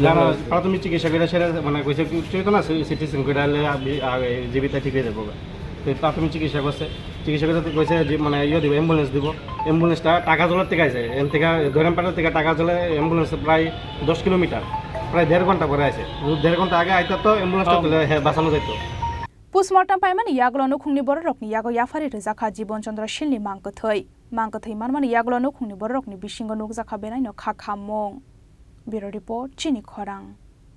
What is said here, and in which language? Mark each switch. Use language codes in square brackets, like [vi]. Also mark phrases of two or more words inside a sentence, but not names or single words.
[bn] প্রাথমিক চিকিৎসা করে সেটা মানে কইছে চলতো না সিটি স্ক্যান করে জীবিত ঠিক হয়ে যাবো প্রাথমিক চিকিৎসা করছে চিকিৎসা করে কইছে যে মানে ইয়ে দিব অ্যাম্বুলেন্স দিব অ্যাম্বুলেন্সটা টাকা জলের থেকে আছে এন থেকে দৈরামপাড়া থেকে টাকা জলে অ্যাম্বুলেন্স প্রায় 10 কিলোমিটার প্রায় 1.5 ঘন্টা পরে আছে 1.5 ঘন্টা আগে আইতো তো অ্যাম্বুলেন্সটা বাঁচানো যেত [trp] Postmortem paimani yaglo nukhungni borokni yago yafari rejakha Jibon Chandra Shil ni mangkathai manmani yaglo nukhungni borokni bisingo nukjakha benai no kha khamong Bureau Report Chini Khorang